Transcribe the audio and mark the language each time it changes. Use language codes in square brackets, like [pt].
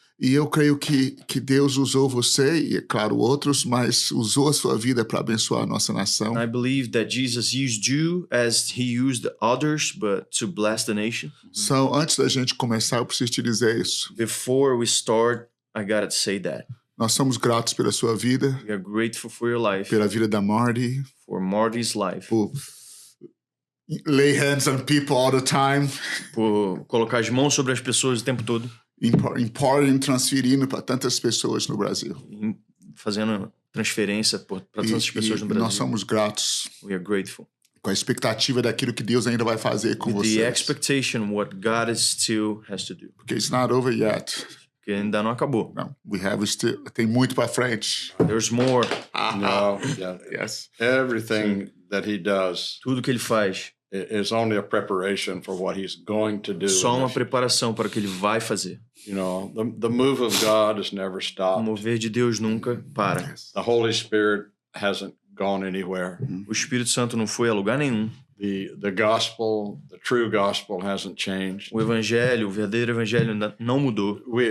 [pt] E eu creio que Deus usou você e, é claro, outros, mas usou a sua vida para abençoar a nossa nação. [en] I believe that Jesus used you as he used others, but to bless the nation. [pt] So, antes da gente começar, eu preciso te dizer isso. [en] Before we start, I gotta say that. [pt] Nós somos gratos pela sua vida. [en] We are grateful for your life. [pt] Pela vida da Marty. [en] For Marty's life. lay hands on people all the time. [pt] Por colocar as mãos sobre as pessoas o tempo todo. Importing, transferindo para tantas pessoas no Brasil. Fazendo transferência para tantas pessoas no Brasil. Nós somos gratos. [en] We are grateful. [pt] Com a expectativa daquilo que Deus ainda vai fazer com vocês. [en] The expectation what God still has to do. [pt] Porque [en] it's not over yet. [pt] Porque ainda não acabou. [en] No, we have still, [pt] tem muito para frente. [en] There's more. No, yeah. Yes. Everything that he does. [pt] Tudo que ele faz. [en] Is only a preparation for what he's going to do. [pt] Só uma preparação para o que ele vai fazer. [en] You know, the move of God has never stopped. [pt] O mover de Deus nunca para. [en] The Holy Spirit hasn't gone anywhere. [pt] O Espírito Santo não foi a lugar nenhum. [en] The gospel, the true gospel hasn't changed. [pt] O evangelho, o verdadeiro evangelho ainda não mudou.